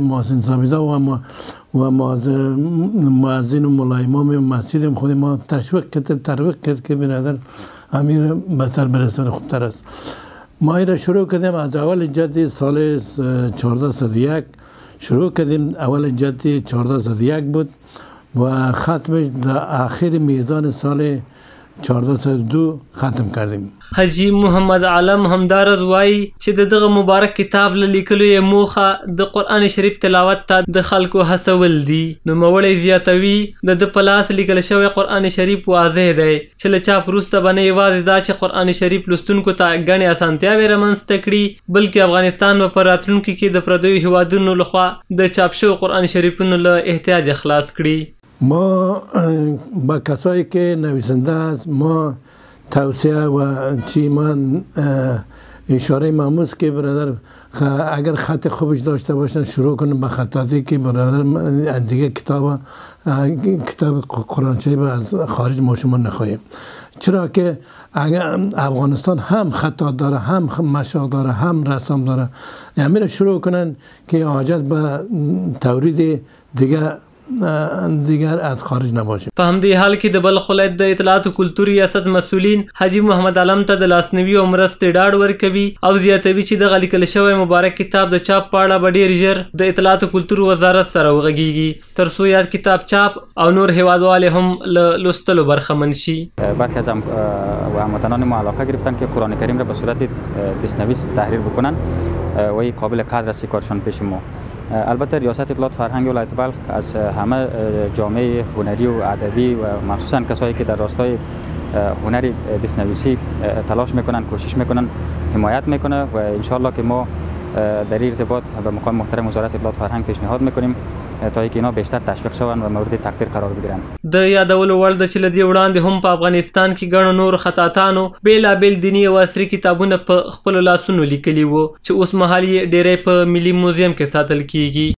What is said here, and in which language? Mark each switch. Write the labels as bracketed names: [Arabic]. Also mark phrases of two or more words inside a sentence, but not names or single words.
[Persian] محسن سبیدان و مؤذن و ملا امام مسجد خود ما تشویق کرد که برادر امیر بسر برسان خوبتر است. ما این را شروع کردیم از اول جدی سال 1401 شروع کردیم. اول جدی 1401 بود و ختمش در آخر میزان سال 1402 ختم کردیم. [Pashto] حاجي محمد علم همدارز وایي چې د دغه مبارک کتاب له لیکلو یې موخه د قرآن شریف تلاوت ته د خلکو هڅول دي. نوموړی زیاتوي د ده په لاس لیکل شوی قرآن شریف واضح دی چې له چاپ وروسته به نه یوازې دا چې قرآن شریف لوستونکو ته ګڼې اسانتیاوې رامنځته کړي بلکې افغانستان به په راتلونکي کې د پردیو هیوادونو لخوا د چاپ شویو قرآن شریفونو له احتیاجه خلاص کړي. [Persian] ما با کسایی که نویسنده است ما توصیه و چی من اشاره ماموز که برادر اگر خط خوبش داشته باشن شروع کنن به خطاطی که برادر دیگه کتاب قرآن شریف از خارج ما شما نخواهیم. چرا که افغانستان هم خطاط داره هم مشاق داره هم رسام داره همین شروع کنن که حاجت به تورید دیگر از خارج نباشه. [Pashto] په همدې حال کې د بلخ ولایت د اطلاعات او کلتور ریاست مسؤلین حاجي محمد علم ته د لاسنیوي او مرستې ډاډ ورکوي او زیاتوي چې دغه لیکل شوی مبارک کتاب د چاپ په اړه به ډېر ژر د اطلاعات او کلتور وزارت سره وغږیږي تر څو یاد کتاب چاپ او نور هیوادوالې هم له لوستلو برخمن شي. [Persian] برخی از هموطنان ما علاقه گرفتن که قرآن کریم را به صورت دست‌نویس تحریر بکنن و این قابل قدر است کارشان پیش ما. البته ریاست اطلاعات فرهنگ ولایت بلخ از همه جامعه هنری و ادبی و مخصوصا کسایی که در راستای هنری دست‌نویسی تلاش میکنن کوشش میکنن حمایت میکنه و [Arabic] ان شاء الله [Persian] که ما در ارتباط به مقام محترم وزارت اطلاعات فرهنگ پیشنهاد میکنیم تا اینکه اینا بیشتر تشویق شوند و مورد تقدیر قرار بگیرن. [Pashto] د یادولو وړ ده چې له دې وړاندې هم په افغانستان کې ګڼو نورو خطاطانو بېلابېل دیني او عصري کتابونه په خپلو لاسونو لیکلي وو چې اوس مهال یې ډېری په ملي موزیم کې ساتل کیږي.